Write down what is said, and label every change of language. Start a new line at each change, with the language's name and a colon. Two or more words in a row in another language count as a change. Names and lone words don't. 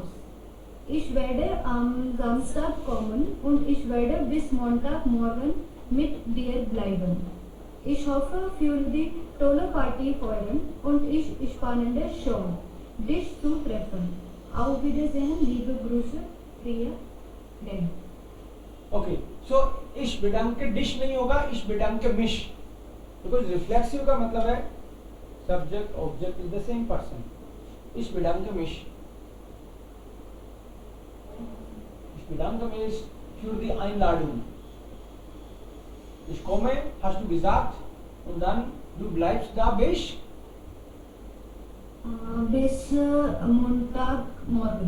German: Ich werde am Samstag kommen und ich werde bis Montagmorgen mit dir bleiben. Ich hoffe für die tolle Party feiern und ich spannende Show, dich zu treffen. Auf Wiedersehen, liebe Grüße, Priya, Dan. Okay, so ich bedanke dich
Hindi: नहीं होगा,
German: ich bedanke mich,
English: because reflexive
Hindi: का मतलब है
English: subject object is the same person.
German: Ich bedanke mich. Ich bedanke mich für die Einladung. Ich komme, hast du gesagt, und dann du bleibst da bis Bis Montagmorgen.